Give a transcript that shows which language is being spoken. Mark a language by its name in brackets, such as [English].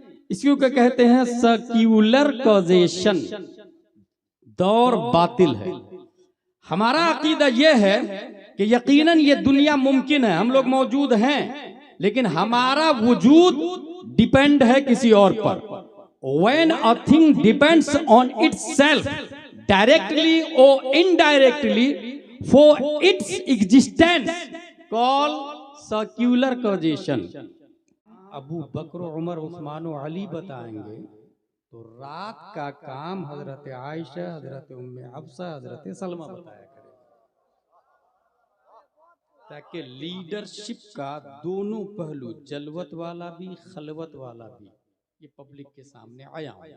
[Hindi] इसको कहते हैं सर्क्यूलर कॉजेशन, दौर बातिल है। हमारा अकीदा यह है कि यकीनन ये दुनिया मुमकिन है, हम लोग मौजूद हैं, लेकिन हमारा वजूद डिपेंड है किसी और पर। [English] When a thing depends on itself directly or indirectly for its existence called circular causation। [Hindi] Abu बकर, उमर, उस्मान और अली बताएंगे तो रात का काम हजरत आयशा, हजरत उम्मे हफ्सा, हजरत सलमा बताया करें, ताकि लीडरशिप का दोनों पहलू, जलवत वाला भी खलवत वाला भी, ये पब्लिक के सामने आया।